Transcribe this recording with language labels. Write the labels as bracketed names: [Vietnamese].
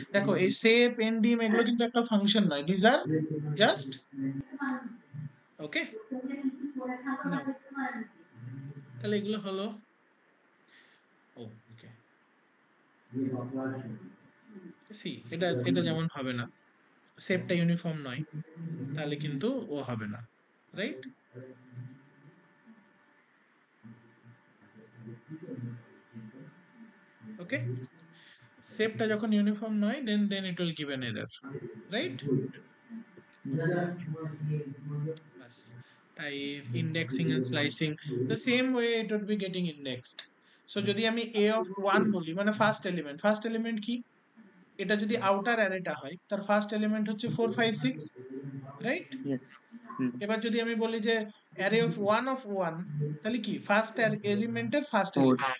[Bangla] দেখো এই শেপ এন্ডিম এগুলো কিন্তু একটা ফাংশন নয়, দিস আর জাস্ট, ওকে না, তাহলে এগুলো হলো, ও ওকে, সি এটা এটা যেমন হবে না, শেপটা ইউনিফর্ম নয়, তাহলে কিন্তু ও হবে না, রাইট? ওকে, শেপটা যখন ইউনিফর্ম নয় [English] then it will give an error, [Bangla] right? [English] Type, indexing and slicing, the same way it would be getting indexed. [Bangla] So যদি আমি a of 1 বলি, মানে ফার্স্ট এলিমেন্ট কি, এটা যদি আউটার অ্যারেটা হয় তার ফার্স্ট এলিমেন্ট হচ্ছে 4 5 6, রাইট? [English] yes [Bangla] এবার যদি আমি বলি যে অ্যারে অফ 1 তাহলে কি ফার্স্ট এলিমেন্টের ফার্স্ট [English] Four.